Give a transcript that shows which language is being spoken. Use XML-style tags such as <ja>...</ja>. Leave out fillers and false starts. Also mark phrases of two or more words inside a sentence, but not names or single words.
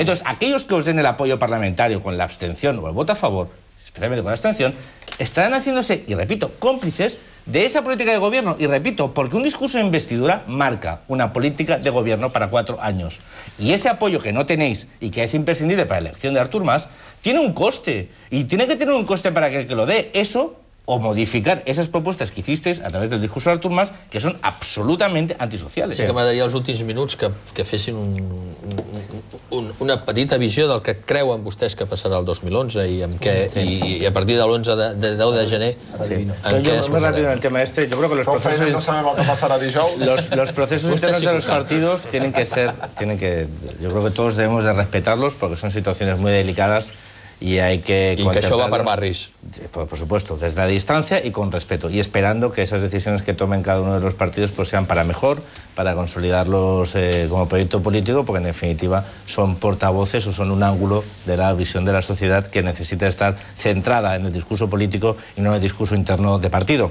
<es>Entonces, aquellos que os den el apoyo parlamentario con la abstención o el voto a favor, especialmente con la abstención, estarán haciéndose, y repito, cómplices de esa política de gobierno. Y repito, porque un discurso de investidura marca una política de gobierno para 4 años. Y ese apoyo que no tenéis y que es imprescindible para la elección de Artur Mas, tiene un coste. Y tiene que tener un coste para que lo dé. Eso, o modificar esas propostes que hicisteis a través del discurso d'Artur Mas,</es> <ca>que són absolutament antisocials. Sí que m'agradaria els últims minuts que fessin una petita visió del que creuen vostès que passarà el 2011 i a partir de l'11 de 10 de gener en què es passarà.</ca> <es>Muy rápido en el tema este, yo creo que</es> <ca>no sabem el que passarà dijous.</ca> <es>Los procesos internos de los partidos tienen que, yo creo que todos debemos de respetarlos porque son situaciones muy delicadas y hay que...</es> <ca>Y que això va per barris.</ca> <es>Por supuesto, desde la distancia y con respeto. Y esperando que esas decisiones que tomen cada uno de los partidos pues sean para mejor, para consolidarlos como proyecto político, porque en definitiva son portavoces o son un ángulo de la visión de la sociedad que necesita estar centrada en el discurso político y no en el discurso interno de partido.</es>